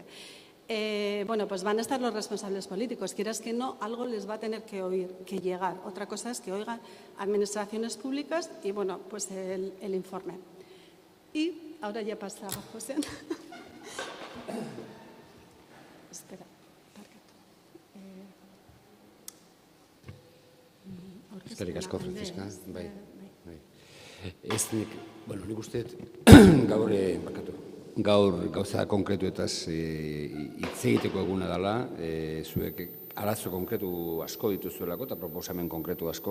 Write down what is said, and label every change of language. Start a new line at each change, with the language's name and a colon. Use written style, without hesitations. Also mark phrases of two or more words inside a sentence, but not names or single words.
Spanish: Bueno, pues van a estar los responsables políticos. Quieras que no, algo les va a tener que oír, que llegar. Otra cosa es que oigan administraciones públicas y, bueno, pues el informe. Y ahora ya pasa a José. Espera.
Basque: Eskerrik asko, Franziska. Bai. Nik uste gaur gauza konkretuetaz hitz egiteko eguna dela, zuek arazo konkretu asko dituzuelako eta proposamen konkretu asko.